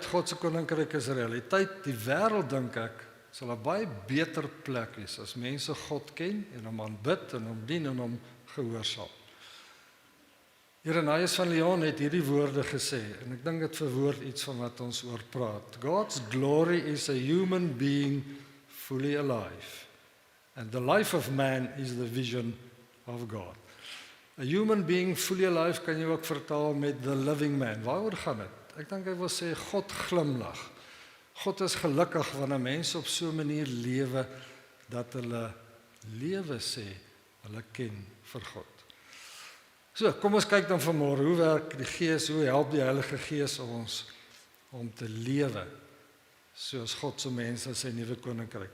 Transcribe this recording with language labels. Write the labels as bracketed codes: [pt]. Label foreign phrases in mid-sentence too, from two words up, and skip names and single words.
[af] God se koninkryk is 'n realiteit. Die wêreld, dink ek, sal 'n baie beter plek wees as mense God ken en hom aanbid en hom dien en hom gehoorsaam. Irenaeus van Lyon het hierdie woorde gesê, en ek dink dit verwoord iets van wat ons oor praat. [en] God's glory is a human being fully alive. And the life of man is the vision of God. A human being fully alive [af] kan jy ook vertaal met [en] the living man. [af] Waaroor gaan dit? Ek dink hy wil sê God glimlag. God is gelukkig wanneer mense op so 'n manier lewe dat hulle lewe sê hulle ken vir God. So, kom ons kyk dan vanmôre, hoe werk die Gees, hoe help die Heilige Gees ons om te lewe soos God se mense in sy nuwe koninkryk.